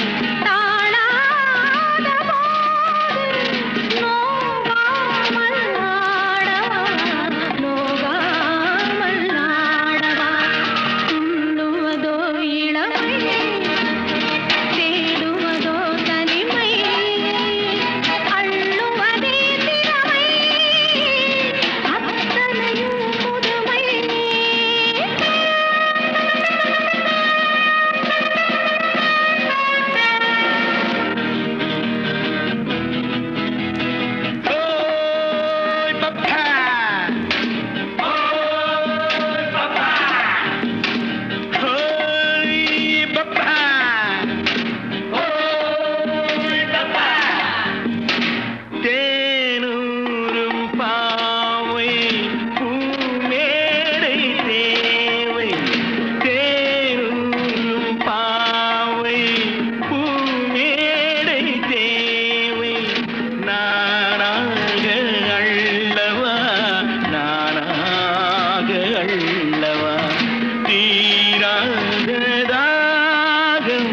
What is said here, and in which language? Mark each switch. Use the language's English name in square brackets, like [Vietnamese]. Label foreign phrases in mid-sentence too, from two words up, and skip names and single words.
[Tamil] தாழாத போது நோகாமல் ஆடவா நோகாமல் ஆடவா துள்ளுவதோ இளமை தேடுவதோ தனிமை அள்ளுவதே திறமை அத்தனையும் புதுமை. [Portuguese] Oi, papai! Oi, papai! Oi, papai! Oi, papai! [Tamil] தேனூரும் பாவை பூமேடை தேவை தேனூரும் பாவை பூமேடை தேவை நானாக அள்ளவா நானாக அள்ளவா தீராத தாகத்தை